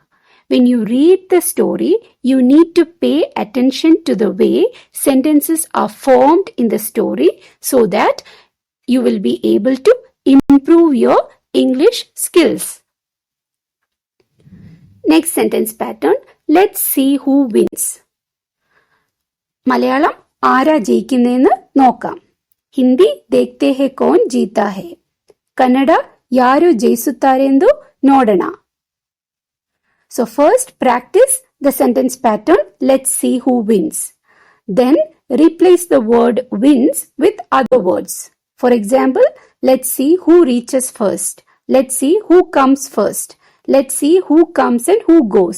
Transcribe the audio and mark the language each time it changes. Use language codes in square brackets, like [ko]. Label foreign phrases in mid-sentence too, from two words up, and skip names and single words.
[en] When you read the story, you need to pay attention to the way sentences are formed in the story so that you will be able to improve your English skills. Next sentence pattern, let's see who wins. Malayalam, [ml] ആരാ ജയിക്കുന്നതെന്ന് നോക്കാം. ഹിന്ദി, [hi] देखते हैं कौन जीता है. [kn] ಕನ್ನಡ, ಯಾರು ಜಯಿಸುತ್ತಾರೆಂದು ನೋಡೋಣ. [en] So first practice the sentence pattern, let's see who wins. Then replace the word wins with other words. For example, let's see who reaches first. Let's see who comes first. Let's see who comes and who goes.